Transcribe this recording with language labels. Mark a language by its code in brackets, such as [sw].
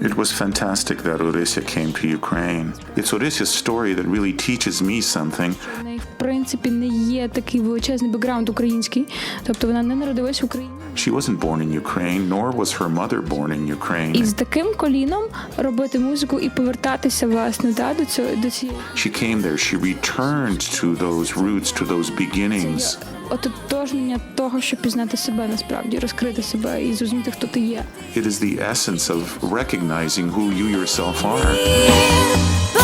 [en] It was fantastic that Orysia came to Ukraine. It's Orysia's story that really teaches me something. [uk] У неї, в принципі, не є такий величезний бекграунд український. Тобто вона не народилась в Україні. [en] She wasn't born in Ukraine, nor was her mother born in Ukraine. [uk] І з таким коліном робити музику і повертатися, власне, до цієї. [en] She came there, she returned to those roots, to those beginnings. [uk] Ототожнення того, щоб пізнати себе насправді, розкрити себе і зрозуміти, хто ти є. [en] It is the essence of recognizing who you yourself are.